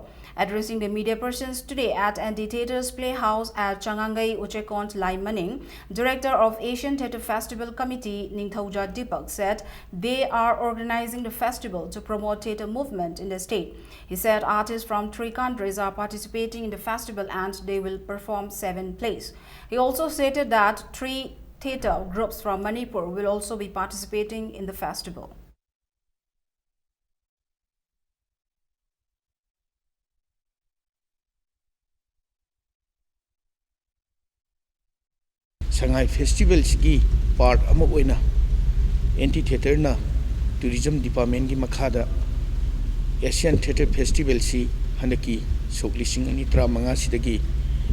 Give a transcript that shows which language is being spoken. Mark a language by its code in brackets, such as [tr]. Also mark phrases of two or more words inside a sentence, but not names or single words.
[en] Addressing the media persons today at NT Theatre's Playhouse at Changangai Uchekont Lai Maning, Director of Asian Theatre Festival Committee Ningthauja Deepak said they are organizing the festival to promote theatre movement in the state. He said artists from 3 countries are participating in the festival and they will perform 7 plays. He also stated that 3 theatre groups from Manipur will also be participating in the festival. [mni] Sangai Festival ki part ama oina NT Theatre na Tourism Department ki makhada Asian Theatre Festival si hanaki soklising ani 35 sidagi